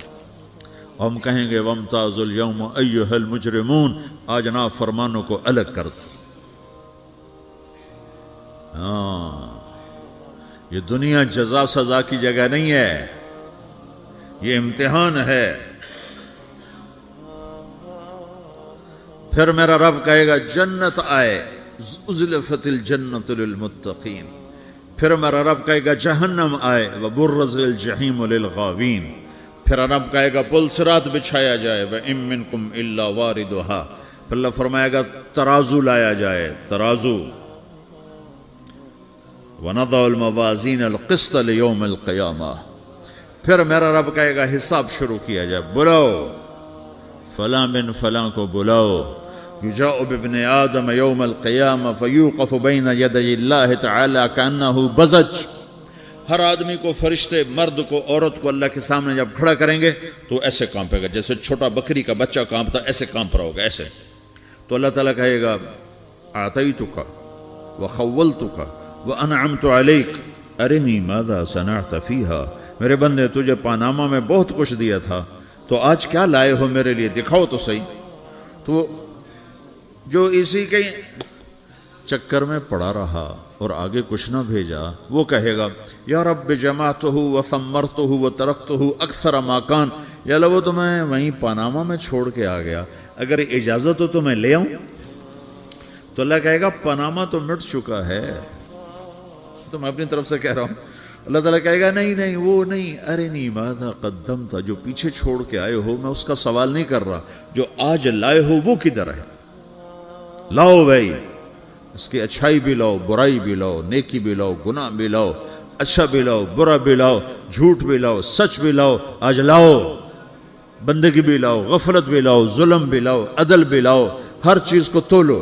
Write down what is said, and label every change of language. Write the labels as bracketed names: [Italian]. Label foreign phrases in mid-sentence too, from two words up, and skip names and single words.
[Hindi] हम कहेंगे [Arabic] وامتازوا اليوم أيها المجرمون, [Hindi] आज ना फरमानों को अलग कर दो। ये दुनिया जजा सजा की जगह नहीं है, ये इम्तिहान है। फिर मेरा रब कहेगा जन्नत आए, [Arabic] وأزلفت الجنة للمتقين. [Hindi] फिर मेरा रब कहेगा जहन्नम आए, [Arabic] وبرزت الجحيم للغاوين. [Hindi] फिर रब कहेगा पुल सिरात बिछाया जाए, [Arabic] وإن منكم إلا واردها. [Hindi] फिर अल्लाह फरमाएगा तराजू लाया जाए, तराजू। [Arabic] ونضع الموازين القسط ليوم القيامة. [Hindi] फिर मेरा रब कहेगा हिसाब शुरू किया जाए, बुलाओ फलां बिन फलां को बुलाओ, [Arabic] يجاء بابن آدم يوم القيامة فيوقف بين يدي الله تعالى كأنه بذج. [Hindi] हर आदमी को, फरिश्ते, मर्द को, औरत को अल्लाह के सामने जब खड़ा करेंगे तो ऐसे कांपेगा, जैसे छोटा बकरी का बच्चा कांपता, ऐसे कांप रहा होगा ऐसे। तो अल्लाह ताला कहेगा [Arabic] أعطيتك وخولتك وأنعمت عليك أرني ماذا صنعت فيها. [Hindi] मेरे बंदे, तुझे पानामा में बहुत कुछ दिया था, तो आज क्या लाए हो मेरे लिए, दिखाओ तो सही। तो जो इसी के चक्कर में पड़ा रहा और आगे कुछ ना भेजा, वो कहेगा [Arabic] يا رب جمعته وثمرته وتركته أكثر ما كان. [Hindi] या अल्लाह, वो तो मैं वहीं पनामा में छोड़ के आ गया, अगर इजाज़त हो तो मैं ले आऊं। तो अल्लाह कहेगा पनामा तो मिट चुका है, तो मैं अपनी तरफ से कह रहा हूं। अल्लाह ताला कहेगा नहीं नहीं, वो नहीं, अरे नहीं [Arabic] ماذا قدمت, [Hindi] जो पीछे छोड़ के आए हो मैं उसका सवाल नहीं कर रहा, जो आज लाए हो वो किधर है, लाओ भाई, इसकी अच्छाई भी लाओ, बुराई भी लाओ, नेकी भी लाओ, गुनाह भी लाओ, अच्छा भी लाओ, बुरा भी लाओ, झूठ भी लाओ, सच भी लाओ, आज लाओ, बंदगी भी लाओ, गफलत भी लाओ, जुल्म भी लाओ, अदल भी लाओ, हर चीज को तोलो।